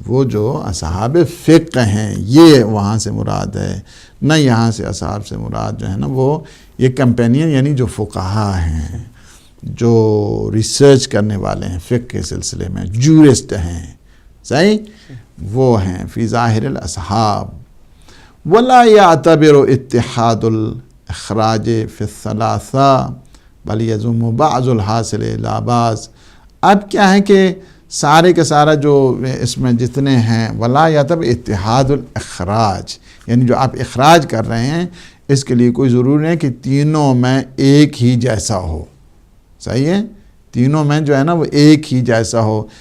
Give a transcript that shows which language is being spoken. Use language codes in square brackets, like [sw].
[ur] وہ جو اصحاب فقہ ہیں یہ وہاں سے مراد ہے, نہ یہاں سے اصحاب سے مراد جو ہے نا وہ یہ کمپینین یعنی جو فقہا ہیں, جو ریسرچ کرنے والے ہیں فقہ کے سلسلے میں, جورسٹ ہیں. صحیح, وہ ہیں [ar] فی ظاہر الاصحاب. ولا يعتبر اتحاد الاخراج فی الثلاثہ بل یضم بعض الحاصل الى بعض. [ur] اب کیا ہے کہ سارے کا سارا جو اس میں جتنے ہیں, [ar] ولا يعتبر اتحاد الاخراج [ur] یعنی جو آپ اخراج کر رہے ہیں اس کے لیے کوئی ضروری نہیں کہ تینوں میں ایک ہی جیسا ہو. صحیح ہے, تینوں میں جو ہے نا وہ ایک ہی جیسا ہو.